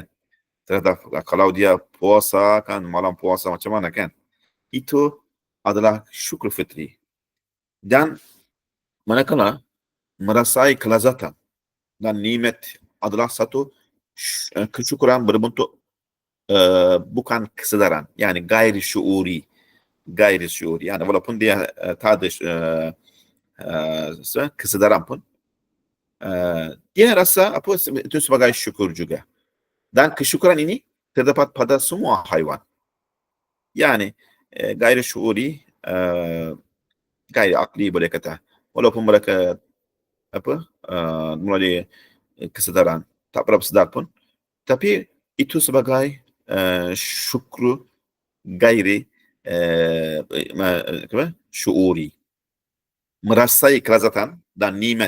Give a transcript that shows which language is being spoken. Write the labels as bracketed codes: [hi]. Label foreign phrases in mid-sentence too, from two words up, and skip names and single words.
[ms] Terhadap kalau dia puasa kan, malam puasa macam mana kan? Itu adalah syukur fitri. Dan manakala merasai kelazatan dan nikmat adalah satu kesyukuran berbentuk bukan kesedaran. [ar] يعني غير شعوري. [ms] Yani walaupun dia tak ada kesedaran pun, dia rasa apa itu sebagai syukur juga. Dan kesyukuran ini terdapat pada semua haiwan. [ar] يعني غير شعوري، غير عقلي [ms] boleh kata. Walaupun mereka mulai kesedaran, tak berapa sedar pun, tapi itu sebagai syukur [ar] غير شعوري. [ms] Merasai kelazatan dan nikmat.